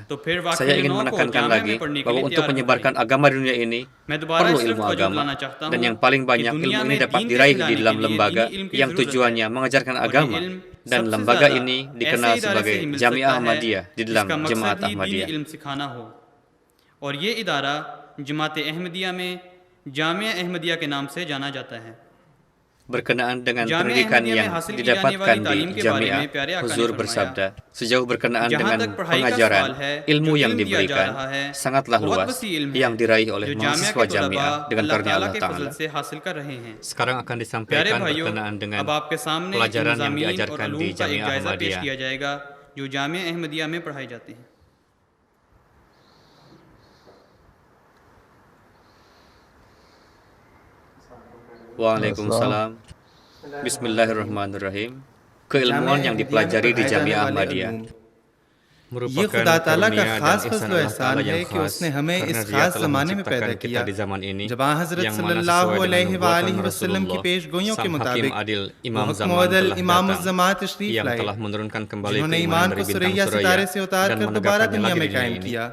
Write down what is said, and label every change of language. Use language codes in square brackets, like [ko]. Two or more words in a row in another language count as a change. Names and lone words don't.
[id] Saya ingin menekankan lagi bahwa untuk menyebarkan agama di dunia ini perlu ilmu agama. Dan yang paling banyak ilmu ini dapat diraih di dalam lembaga yang tujuannya mengajarkan agama. Dan lembaga ini dikenal sebagai Jamiah Ahmadiyah di dalam Jemaat Ahmadiyah. [ur] اور یہ ادارہ جماعت احمدیہ میں جامعہ احمدیہ کے نام سے جانا جاتا ہے. [id] Berkenaan dengan pendidikan yang didapatkan di Jamiah, Huzur bersabda, sejauh berkenaan dengan pengajaran, ilmu yang diberikan sangatlah luas yang diraih oleh mahasiswa Jamiah dengan karunia Allah Ta'ala. Sekarang akan disampaikan berkenaan dengan pelajaran yang diajarkan di Jamiah Ahmadiyah. [ur] جو جامعہ احمدیہ میں پڑھائی جاتے ہیں. [id] Waalaikumsalam. Bismillahirrahmanirrahim. Keilmuan yang dipelajari di Jamiah Ahmadiyah [ur] یہ خدا تعالیٰ کا خاص فضل و احسان ہے کہ اس نے ہمیں اس خاص زمانے میں پیدا کیا جب حضرت صلی اللہ علیہ وآلہ وسلم کی پیش گوئیوں کے مطابق حکم عدل امام الزمان تشریف لائے جنہوں نے ایمان کو ثریا ستارے سے اتار کر دوبارہ دنیا میں قائم کیا.